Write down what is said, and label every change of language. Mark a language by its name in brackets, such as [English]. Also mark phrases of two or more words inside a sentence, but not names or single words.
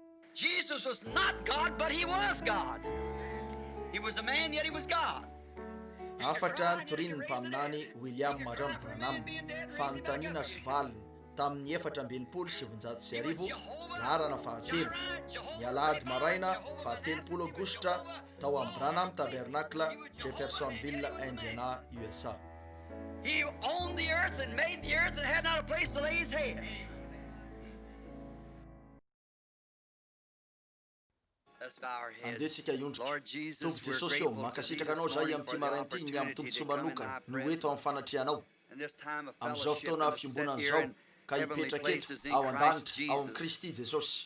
[English] Jesus was not God, but he was God. He was a man, yet he was God. [Malagasy] afatra ny torininy mpaminany William Marion Branham fanontaniana sy valiny tamin'ny 4/7 larana fahatelo ny alahady maraina fahatelo aogositra tao amin'ny Branham Tabernacle, Jeffersonville, Indiana, USA. [English] He owned the earth and made the earth and had not a place to lay his head. [Malagasy] Andesika iondrika Tompo Jesosy eo mankasitraka anao zahay amin'ity marain'ity ny amin'ny tombontsoa manokana no eto amin'ny fanatrianao amin'izao fotoana fiombonana zao ka hipetraka eto ao an-danitra ao amin'ny Kristy Jesosy.